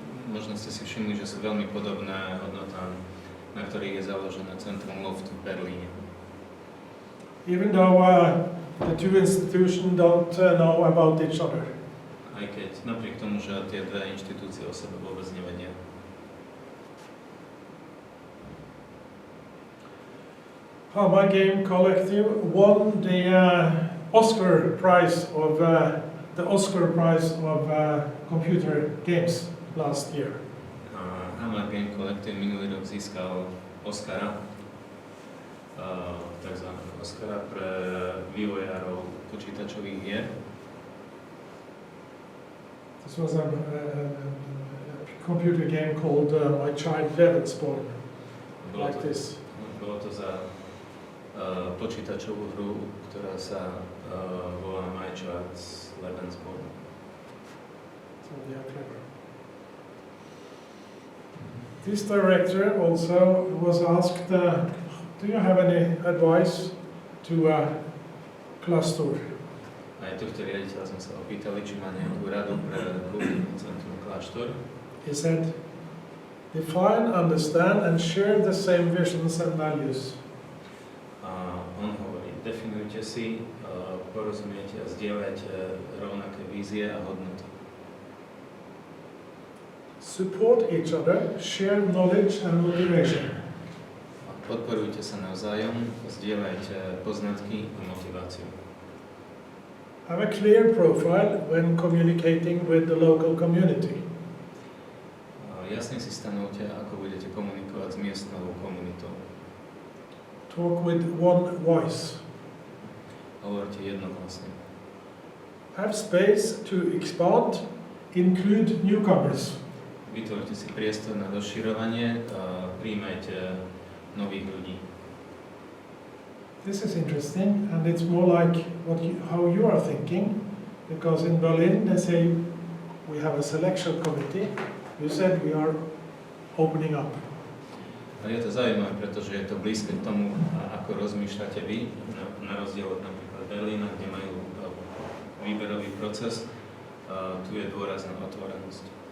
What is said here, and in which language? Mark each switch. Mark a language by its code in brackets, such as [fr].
[sk] Možno ste si všimli, že sú veľmi podobné hodnotám, na ktorých je založené centrum Loft v Berlíne. [en] Even though the two institutions don't know about each other. [sk] Aj keď napriek tomu, že tie dve inštitúcie o sebe vôbec nevedia. [en] Hamar Game Collective won the Oscar Prize of computer games last year. [sk] Hamar Game Collective minulý rok získal Oscara, takzvaného Oscara pre vývojárov počítačových hier. [en] This was a computer game called My Child Lebensborn, like this. [sk] Bolo to za počítačovú hru, ktorá sa volá My Child's Lebensborn. [en] So they are clever. This director also was asked, do you have any advice to Kláštor? [sk] Aj tohto riaditeľa sme sa opýtali, či má nejakú radu pre kultúrne centrum Kláštor. [en] He said, define, understand and share the same visions and values. [sk] On hovorí, definujte si, porozumiete a zdieľajte rovnaké vízie a hodnoty. [en] Support each other, share knowledge and motivation. [sk] Podporujte sa navzájom, zdieľajte poznatky a motiváciu. [en] Have a clear profile when communicating with the local community. [sk] Jasne si stanovte, ako budete komunikovať s miestnou komunitou. [en] Talk with one voice. [sk] Hovoríte jedno vlastne. [en] Have space to expand, include newcomers. [sk] Vytvorte si priestor na rozširovanie, príjmajte nových ľudí. [en] This is interesting, and it's more like how you are thinking, because in Berlin they say we have a selection committee. You said we are opening up. [sk] A je to zaujímavé, pretože je to blízke k tomu, ako rozmýšľate vy, na rozdiel od napríklad Berlína, kde majú výberový proces. Tu je dôraz na otvorenosť.